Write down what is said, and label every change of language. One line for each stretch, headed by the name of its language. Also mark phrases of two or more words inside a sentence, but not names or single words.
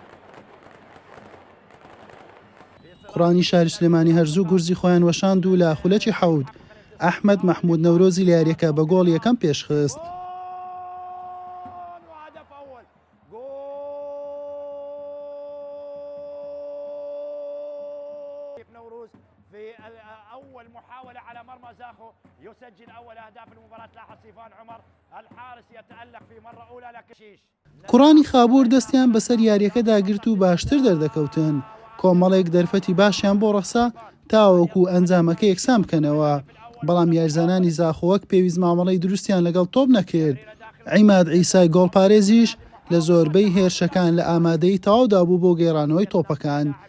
Central Kurdish: قوڕانی شاری سلێمانی هەرزوو گورزی خۆیان وەشاند و لە خولەکی حەود ئەحمەد مەحموود نەورۆزی لە یاریەکە بە گۆڵ یەکەم پێشخست.
Arabic: نوروز في أول محاولة على مرمى زاخو يسجل أول أهداف المباراة. لاحظ صيفان عمر الحارس يتألق في مرة أولى لكن شيش.
Central Kurdish: قوڕانی خابوور دەستیان بەسەر یاریەکەدا گرت و باشتر دەردەکەوتن. کۆمەڵێک دەرفەتی باشیان بۆ ڕەخسا تاوەکو ئەنجامەکە یەکسان بکەنەوە. بەڵام یاریزانانی زاخۆوەک پێویست مامەڵەی دروستیان لەگەڵ تۆپ نەکرد. عیماد عیسای گۆڵپارێزیش لە زۆربەی هێرشەکان لە ئامادەی تەواودا بوو بۆ گێڕانەوەی تۆپەکان.